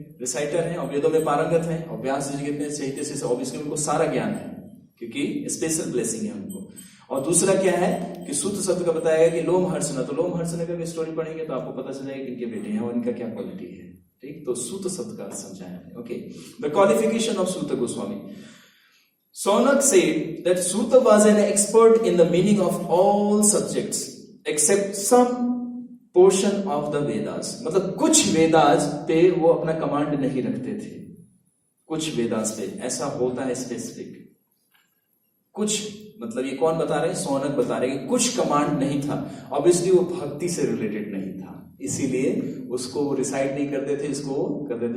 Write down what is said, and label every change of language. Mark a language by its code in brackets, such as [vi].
[hi] Reciter हैं और वेदों में पारंगत हैं, और व्यास जी कितने चैत्य से ऑब्वियसली उनको सारा ज्ञान है क्योंकि स्पेशल ब्लेसिंग है उनको। और दूसरा क्या है कि सूत शब्द का बताया गया कि लोमहर्षण, तो लोमहर्षण का भी स्टोरी पढ़ेंगे तो आपको पता चल जाएगा कि इनके बेटे हैं और इनका क्या क्वालिटी है। ठीक, तो सूत शब्द का समझाया है। Okay, the qualification of Suta Goswami. [en] Sonak said that Suta was an expert in the meaning of all subjects except some portion of the Vedas। [hi] मतलब कुछ वेदास पे वो अपना कमांड नहीं रखते थे, कुछ वेदास पे ऐसा होता है स्पेसिफिक। कुछ मतलब ये कौन बता रहे हैं? सोनक बता रहे हैं कि कुछ कमांड नहीं था। ऑब्वियसली वो भक्ति से रिलेटेड नहीं था, इसीलिए उसको वो रिसाइट नहीं करते थे, इसको करते थे।